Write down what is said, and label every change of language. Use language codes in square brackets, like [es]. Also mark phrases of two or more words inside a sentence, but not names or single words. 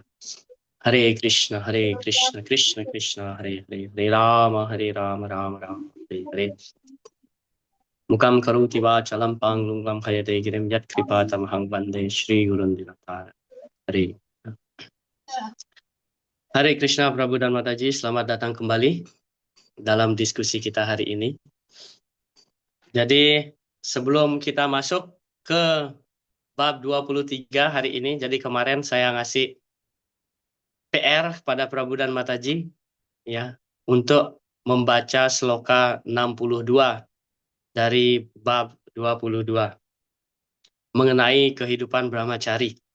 [sa] हरे कृष्ण कृष्ण कृष्ण हरे हरे हरे राम राम हरे हरे. मूकं करोति वाचालं पङ्लुङं हयते गिरिम् यत् कृपतं हङ् बन्दे श्री गुरुन् दीनतर. [id] Hare. Hare Krishna Prabhu dan Mataji, selamat datang kembali dalam diskusi kita hari ini. Jadi sebelum kita masuk ke bab 23 hari ini, jadi kemarin saya ngasih PR pada Prabhu dan Mataji ya untuk membaca sloka 62 dari bab 22 mengenai kehidupan Brahmachari.